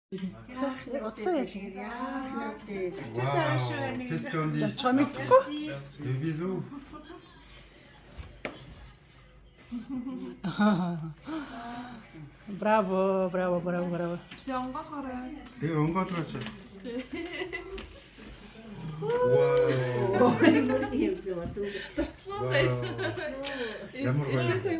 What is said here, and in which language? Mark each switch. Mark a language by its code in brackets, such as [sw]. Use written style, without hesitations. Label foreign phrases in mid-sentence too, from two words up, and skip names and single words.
[mn] Утсан яа. [fr] Qu'est-ce qu'on dit? [mn] Чам мэдгүй. [fr] Des bisous. [mn] Браво, браво, браво, браво. Тэгээ онгоолгооч. Вау. Ямар гоё.